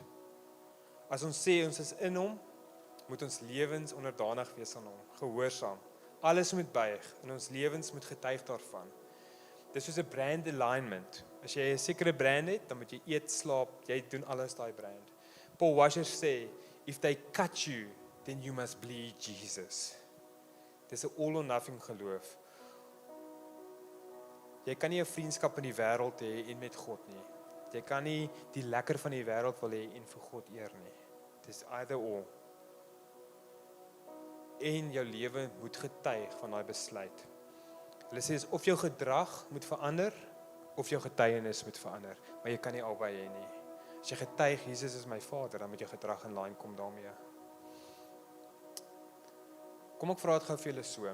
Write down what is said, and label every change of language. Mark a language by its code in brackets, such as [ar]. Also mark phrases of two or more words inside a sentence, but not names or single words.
[af] As ons sê ons is in hom, moet ons lewens onderdanig wees aan hom, gehoorsaam. Alles moet buig en ons lewens moet getuig daarvan. Dis soos 'n [en] brand alignment. [af] As jy 'n sekere brand het, dan moet jy eet, slaap, jy doen alles daai brand. Paul Washer sê, [en] if they cut you, then you must bleed Jesus. [af] Dis 'n [en] all or nothing [af] geloof. Jy kan nie 'n vriendskap in die wêreld hê en met God nie. Jy kan nie die lekker van die wêreld wil hê en vir God eer nie. Dis [en] either or. [af] En jou lewe moet getuig van daai besluit. Hulle sê of jou gedrag moet verander, of jou getuienis moet verander, maar jy kan nie albei hê nie. As jy getuig, Jesus is my Vader, dan moet jou gedrag in lyn kom daarmee. Kom ek vra dit gou vir julle so.